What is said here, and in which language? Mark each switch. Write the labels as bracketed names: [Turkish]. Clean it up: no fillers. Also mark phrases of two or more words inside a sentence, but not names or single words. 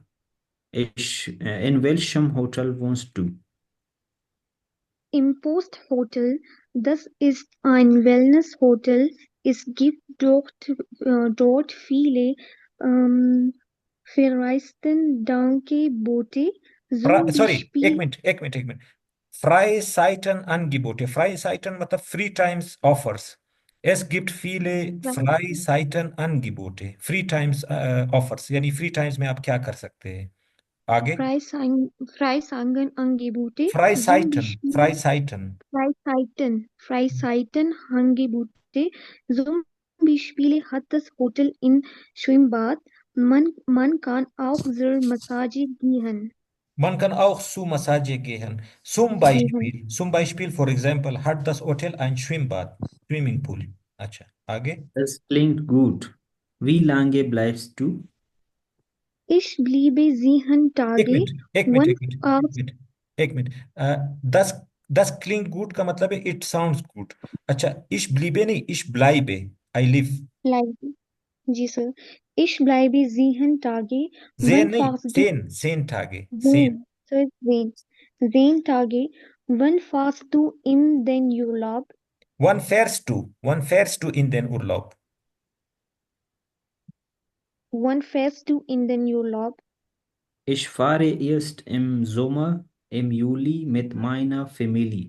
[German] In welchem Hotel wohnst du? Im Post-Hotel, das ist ein Wellness-Hotel. Es gibt dort viele verreisten Danke-Boote, zum [Hindi] सॉरी, एक [German] Beispiel [Hindi] मिनट एक मिनट एक मिनट। [German] Freizeiten Angebote, [Hindi] Freizeiten मतलब [English] free times offers. [German] Es gibt viele Freizeiten Angebote, [English] free times offers, [Hindi] यानी [English] free times [Hindi] में आप क्या कर सकते हैं। आगे, [German] Freisangen-Angebote, zum Freizeiten, Beispiel Freizeiten, Freizeiten-Angebote, zum Beispiel hat das Hotel ein Schwimmbad. Man kann auch zur Massage gehen. man kann auch zu Massage gehen. Zum Beispiel, [English] for example, [German] hat das Hotel ein Schwimmbad, Swimmingpool। [Hindi] अच्छा आगे, [German] Das klingt gut. Wie lange bleibst du? Ich bliebe 7 [Hindi] एक [German] Tage [Hindi] मिनट एक मिनट [German] und [Hindi] एक मिनट एक मिनट एक मिनट। [German] das das klingt gut [Hindi] का मतलब है [English] it sounds good. [Hindi] अच्छा, [German] ich bliebe [Hindi] नहीं, [German] ich bleibe, [English] I live. [Hindi] bleibe. जी सर. [German] Ich bleibe 7 Tage. जेन Wann [Hindi] नहीं, [German] fährst du? zehn Tage, zehn. 10. Sir, 10. 10 Tage. Wann fährst du in den Urlaub? वन fährst du in den Urlaub? Wann fährst du in den Urlaub? Ich fahre erst im Sommer, im Juli mit meiner Familie.